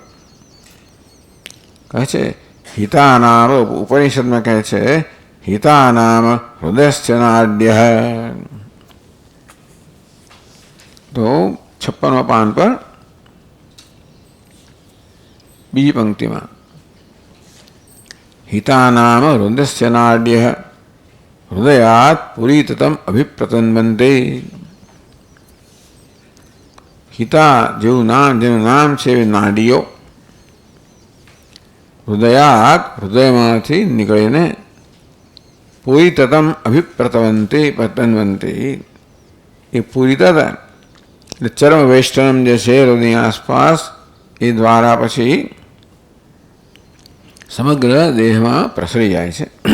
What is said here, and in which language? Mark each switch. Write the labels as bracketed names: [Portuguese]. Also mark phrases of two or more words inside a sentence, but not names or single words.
[Gujarati] કહે છે હિતાનામ, ઉપનિષદમાં કહે છે [Sanskrit] હિતાનામ હૃદયશ્ચનાડ્ય. [Gujarati] તો 56મા પાન પર બીજી પંક્તિમાં [Sanskrit] हितानाम हृदयस्य नाड्यः હૃદયાત પુરીતતમ અભિપ્રતન્વંતે. [Gujarati] હિતા જેનું નામ છે એવી નાડીઓ હૃદયાત હૃદયમાંથી નીકળીને [Sanskrit] પુરીતતમ પતન્વંતે [Gujarati] એ પુરીતત એટલે [Sanskrit] ચરમ વેષ્ટનમ [Gujarati] જે છે હૃદયની આસપાસ એ દ્વારા પછી સમગ્ર દેહમાં પ્રસરી જાય છે.